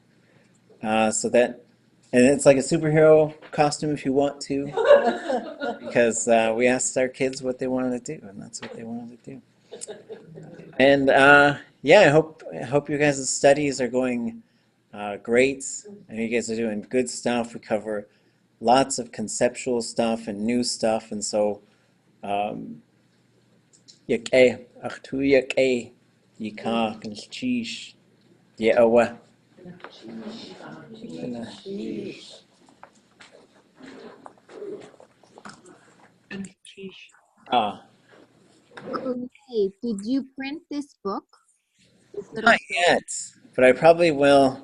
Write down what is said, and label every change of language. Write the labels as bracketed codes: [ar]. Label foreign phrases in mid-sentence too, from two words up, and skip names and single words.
[en] And it's like a superhero costume if you want to, because we asked our kids what they wanted to do, and that's what they wanted to do. And yeah, I hope you guys' studies are going great. I know you guys are doing good stuff. We cover lots of conceptual stuff and new stuff, and so [tli] yak'áchʼ, achtu yak'áchʼ, yikach, and chish, ye'awa. Ah, [en] Okay, did you print this book? not yet, but I probably will.